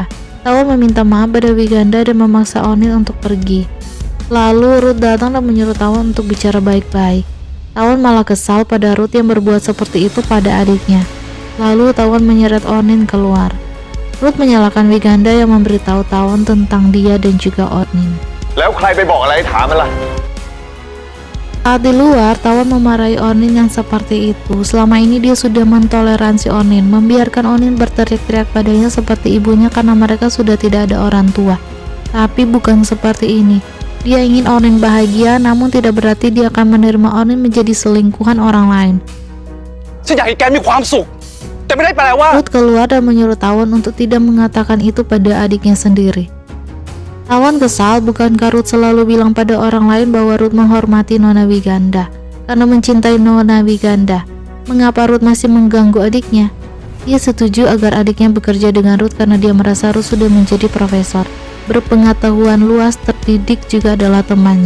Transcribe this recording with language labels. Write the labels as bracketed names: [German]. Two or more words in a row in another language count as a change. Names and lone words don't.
[Indonesian] Tawon meminta maaf pada Wiganda dan memaksa Onin untuk pergi. Lalu Ruth datang dan menyuruh Tawon untuk bicara baik-baik. Tawon malah kesal pada Ruth yang berbuat seperti itu pada adiknya. Lalu Tawon menyeret Onin keluar. Ruth menyalahkan Wiganda yang memberitahu Tawon tentang dia dan juga Onin. [Thai] แล้วใครไปบอกอะไรถามมันล่ะ [Indonesian] Saat di luar, Tawon memarahi Onin yang seperti itu. Selama ini dia sudah mentoleransi Onin, membiarkan Onin berteriak-teriak padanya seperti ibunya karena mereka sudah tidak ada orang tua. Tapi bukan seperti ini. Dia ingin Onin bahagia, namun tidak berarti dia akan menerima Onin menjadi selingkuhan orang lain. [Thai] ฉันอยากให้แกมีความสุขแต่ไม่ได้แปลว่า [Indonesian] Ruth keluar dan menyuruh Tawon untuk tidak mengatakan itu pada adiknya sendiri. Tawon kesal, bukankah Ruth selalu bilang pada orang lain bahwa Ruth menghormati Nona Wiganda karena mencintai Nona Wiganda. Mengapa Ruth masih mengganggu adiknya? Dia setuju agar adiknya bekerja dengan Ruth karena dia merasa Ruth sudah menjadi profesor, berpengetahuan luas, terdidik, juga adalah temannya.